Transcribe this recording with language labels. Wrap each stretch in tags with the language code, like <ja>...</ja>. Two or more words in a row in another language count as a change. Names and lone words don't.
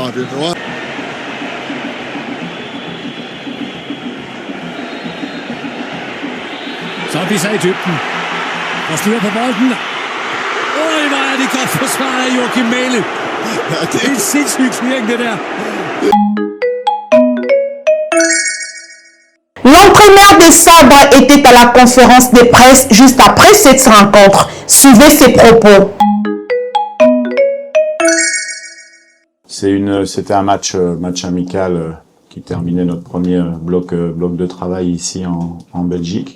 <da>Det nu. Så er vi så i dybden. Og styrer på bolden. Hvor er det godt forsvaret af Joachim Mæhle. Ja, det er en sindssygt styring, det der.</da> <fr>L'entraîneur des Sabres était à la conférence de presse juste après cette rencontre. Suivez ses propos. C'était un match amical qui terminait notre premier bloc de travail ici en Belgique.</fr>